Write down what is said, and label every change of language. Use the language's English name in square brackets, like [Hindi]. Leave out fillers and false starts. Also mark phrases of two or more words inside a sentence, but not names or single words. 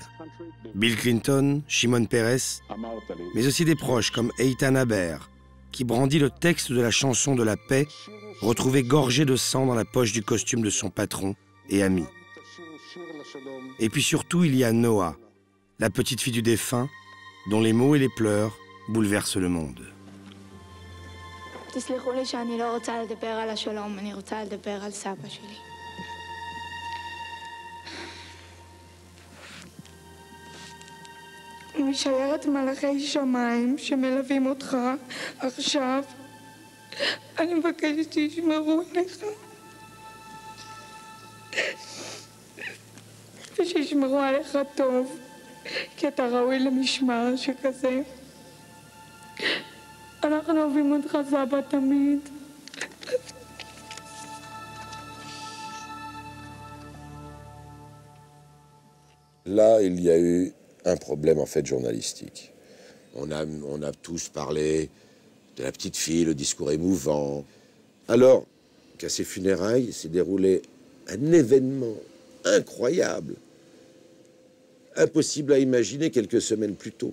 [French] Bill Clinton, Shimon Peres, mais aussi des proches comme Eitan Haber, qui brandit le texte de la chanson de la paix, retrouvé gorgé de sang dans la poche du costume de son patron et ami. Et puis surtout, il y a Noah, la petite fille du défunt, dont les mots et les pleurs bouleversent le monde. [Hebrew] משיירת מלאכי שמיים שמלווים אותך עכשיו, אני מבקשת שישמרו עליך ושישמרו עליך טוב, כי אתה ראוי למשמר שכזה. אנחנו אוהבים אותך סבא תמיד. [French] Là, il y a eu un problème en fait journalistique. On a tous parlé de la petite fille, le discours émouvant. Alors qu'à ces funérailles s'est déroulé un événement incroyable, impossible à imaginer quelques semaines plus tôt.